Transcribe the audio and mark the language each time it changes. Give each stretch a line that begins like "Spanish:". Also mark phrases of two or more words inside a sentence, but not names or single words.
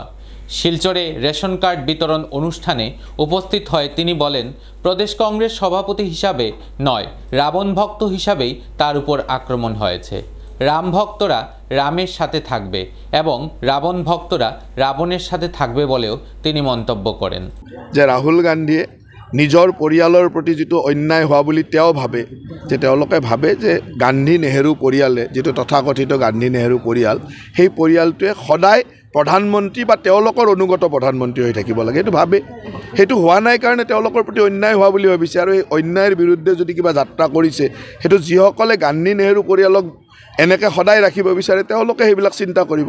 Bangla: শিলচরে রেশন কার্ড বিতরণ অনুষ্ঠানে উপস্থিত হয়ে তিনি বলেন প্রদেশ কংগ্রেস সভাপতি হিসাবে নয় রাবণ ভক্ত হিসাবেই তার উপর আক্রমণ হয়েছে। রাম ভক্তরা রামের সাথে থাকবে এবং রাবণ ভক্তরা রাবণের সাথে থাকবে বলেও তিনি মন্তব্য করেন
Assamese: যে রাহুল গান্ধীয়ে নিজৰ পৰিয়ালৰ প্ৰতি যিটো অন্যায় হোৱা বুলি তেওঁ ভাবে, যে তেওঁলোকে ভাবে যে গান্ধী নেহেৰু পৰিয়ালে যিটো তথাকথিত গান্ধী নেহেৰু পৰিয়াল, সেই পৰিয়ালটোৱে সদায় প্ৰধানমন্ত্ৰী বা তেওঁলোকৰ অনুগত প্ৰধানমন্ত্ৰী হৈ থাকিব লাগে, সেইটো ভাবে। সেইটো হোৱা নাই কাৰণে তেওঁলোকৰ প্ৰতি অন্যায় হোৱা বুলি ভাবিছে। আৰু এই অন্যায়ৰ বিৰুদ্ধে যদি কিবা যাত্ৰা কৰিছে, সেইটো যিসকলে গান্ধী নেহেৰু পৰিয়ালক এনেকৈ সদায় ৰাখিব বিচাৰে তেওঁলোকে সেইবিলাক চিন্তা কৰিব।